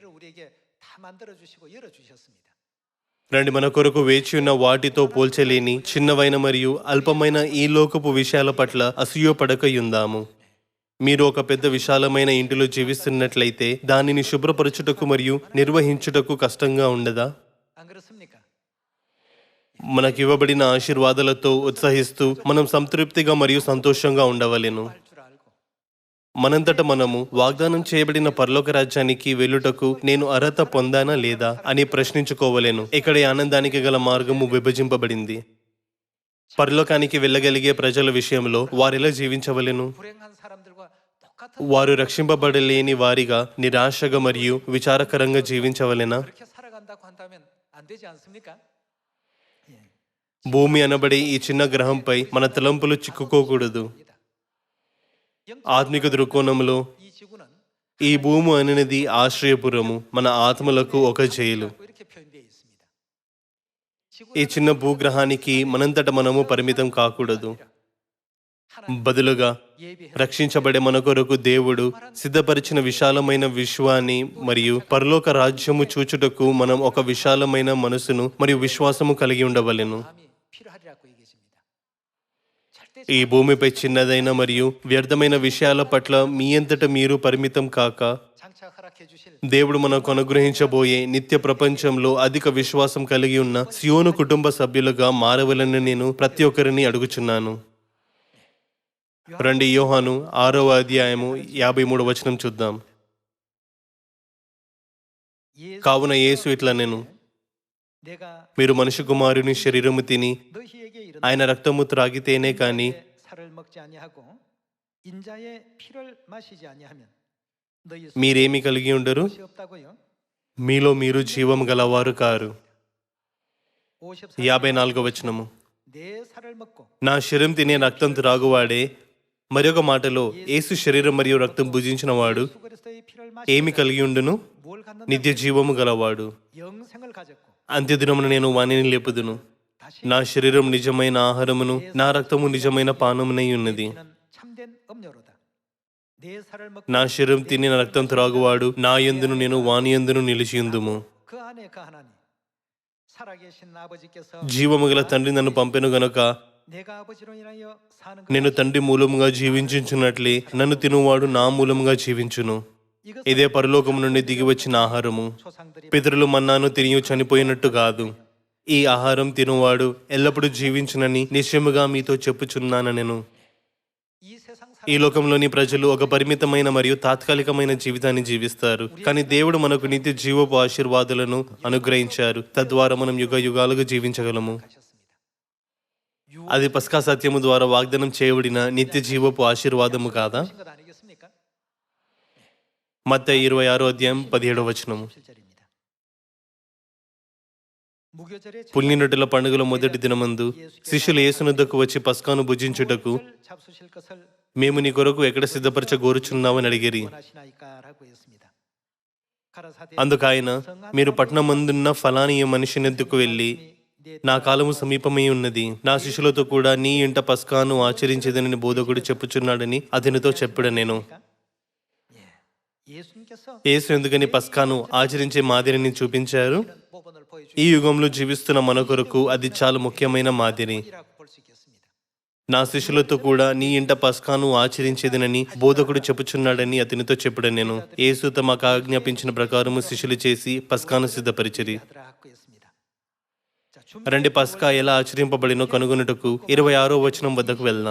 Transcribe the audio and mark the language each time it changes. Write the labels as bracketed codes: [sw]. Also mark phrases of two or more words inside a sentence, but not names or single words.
[te] రండి, మన కొరకు వేచి ఉన్న వాటితో పోల్చలేని చిన్నవైన మరియు అల్పమైన ఈ లోకపు విషయాల పట్ల అసూయపడకయుందాము. మీరు ఒక పెద్ద విశాలమైన ఇంటిలో జీవిస్తున్నట్లయితే దానిని శుభ్రపరచుటకు మరియు నిర్వహించుటకు కష్టంగా ఉండదా? మనకివ్వబడిన ఆశీర్వాదాలతో ఉత్సహిస్తూ మనం సంతృప్తిగా మరియు సంతోషంగా ఉండవలెను. [ko] 할 줄 알고 [te] మనంతట మనము వాగ్దానం చేయబడిన పరలోక రాజ్యానికి వెళ్ళుటకు నేను అర్హత పొందానా లేదా అని ప్రశ్నించుకోవలేను. ఇక్కడ ఈ ఆనందానికి గల మార్గము విభజింపబడింది. పరలోకానికి వెళ్ళగలిగే ప్రజల విషయంలో వారెలా జీవించవలెను? [ko] 불행한 사람들과 똑같은 [te] వారు రక్షింపబడలేని వారిగా నిరాశగా మరియు విచారకరంగా జీవించవలెనా? [ko] 그렇게 살아간다고 한다면 안 되지 않습니까? [te] భూమి అనబడే ఈ చిన్న గ్రహంపై మన తలంపులు చిక్కుకోకూడదు. ఆత్మిక దృక్కోణంలో [ko] 이 지구는 [te] ఈ భూమి అనేది ఆశ్రయపురము, మన ఆత్మలకు ఒక జైలు. [ko] 이렇게 표현되어 있습니다. [te] ఈ చిన్న భూగ్రహానికి మనంతట మనము పరిమితం కాకూడదు. బదులుగా రక్షించబడే మన కొరకు దేవుడు సిద్ధపరిచిన విశాలమైన విశ్వాన్ని మరియు పరలోక రాజ్యము చూచుటకు మనం ఒక విశాలమైన మనసును మరియు విశ్వాసము కలిగి ఉండవలెను. [ko] 마음이 필요하리라고 얘기했습니다. 절대 [te] ఈ భూమిపై చిన్నదైన మరియు వ్యర్థమైన విషయాల పట్ల మీ అంతట మీరు పరిమితం కాక [ko] 장차 허락해 주실 [te] దేవుడు మనకు అనుగ్రహించబోయే నిత్య ప్రపంచంలో అధిక విశ్వాసం కలిగి ఉన్న సియోను కుటుంబ సభ్యులుగా మారవలని నేను ప్రతి ఒక్కరిని అడుగుచున్నాను. రండి యోహాను 6వ అధ్యాయము 53వ వచనం చూద్దాం. కావున యేసు ఇట్లా నేను [ko] 내가 [te] మీరు మనుష్య కుమారుని శరీరము తిని [ko] 너희에게 이른 [te] ఆయన రక్తము త్రాగితేనే కాని [ko] 살을 먹지 아니하고 인자의 피를 마시지 아니하면 너희 [te] మీరేమి కలిగి ఉండరు, [ko] 것이 없다고요. [te] మీలో మీరు జీవము గలవారు కారు. 54 54వ వచనము [ko] 내 살을 먹고 [te] నా శరీరం తినే రక్తం త్రాగువాడే. మరొక మాటలో యేసు శరీరం మరియు రక్తం భుజించిన వాడు [ko] 예수 그리스도의 피를 [te] ఏమి [ko] 마시고 [te] కలిగి ఉండును? [ko] 뭘 갖는다? [te] నిత్య జీవము గలవాడు. [ko] 영생을 가졌고 [te] అంత్యదినమున నేను వానిని లేపుదును. [ko] 다시 [te] నా శరీరం నిజమైన ఆహారమును, నా రక్తము నిజమైన పానమునై ఉన్నది. [ko] 피는 참된 음료로다. 내 살을 먹고 [te] నా శరీరం తిని నా రక్తం త్రాగువాడు నా యందును నేను వాని యందును నిలిచియుందుము. [ko] 그 안에 그 하나님 살아계신 아버지께서 [te] జీవము గల తండ్రి నన్ను పంపెను గనుక [ko] 내가 아버지로 인하여 사는 [te] నేను తండ్రి మూలముగా జీవించుచున్నట్లే నన్ను తినువాడు నా మూలముగా జీవించును. [ko] 이것은 [te] ఇదే పరలోకము నుండి దిగి వచ్చిన ఆహారము. [ko] 조상들이 [te] పితరులు మన్నాను తిని చనిపోయినట్టు కాదు. ఈ ఆహారం తినువాడు ఎల్లప్పుడూ జీవించునని నిశ్చయముగా మీతో చెప్పుచున్నాను. నేను [ko] 이 세상 [te] ఈ లోకంలోని ప్రజలు ఒక పరిమితమైన మరియు తాత్కాలికమైన జీవితాన్ని జీవిస్తారు. కానీ దేవుడు మనకు నిత్య జీవపు ఆశీర్వాదాలను అనుగ్రహించారు. తద్వారా మనం యుగ యుగాలుగా జీవించగలము. [ko] 사셨습니다. [te] అది పస్కా సత్యము ద్వారా వాగ్దానం చేయబడిన నిత్య జీవపు ఆశీర్వాదము కాదా? [ko] 것 아니겠습니까? [te] మత్తయి 26వ అధ్యాయం 17వ వచనము [ko] 7절입니다. 무교절에 [te] పుణ్యనటుల పండుగల మొదటి దినమందు శిష్యులు యేసునొద్దకు వచ్చి పస్కాను భుజించుటకు [ko] 잡수실 것을 [te] మేము నీ కొరకు ఎక్కడ సిద్ధపరచగోరుచున్నామని అడిగిరి. [ko] 원하시나이까라고 했습니다. 가라사대 [te] అందుకు ఆయన, మీరు పట్టణమందున్న ఫలాని మనిషినెద్దుకు వెళ్ళి నా కాలము సమీపమై ఉన్నది, నా శిష్యులతో కూడా నీ ఇంట పస్కాను ఆచరించేదని బోధకుడు చెప్పుచున్నాడని అతనితో చెప్పాడు. నేను [ko] 예수님께서 [te] యేసు ఎందుకని పస్కాను ఆచరించే మాదిరిని చూపించారు? [ko] 모본을 [te] ఈ యుగంలో జీవిస్తున్న మన కొరకు అది చాలా ముఖ్యమైన మాదిరి. [ko] 보여주라고 볼 수 있겠습니다. [te] నా శిష్యులతో కూడా నీ ఇంట పస్కాను ఆచరించేదనని బోధకుడు చెప్పుచున్నాడని అతనితో చెప్పాడు. నేను యేసు తమకు ఆజ్ఞాపించిన ప్రకారము శిష్యులు చేసి పస్కాను సిద్ధపరిచిరి. [ko] 하더라고 했습니다. 자, [te] రండి పస్కా ఎలా ఆచరింపబడినో కనుగొనుటకు 26వ వచనం వద్దకు వెళ్దాం.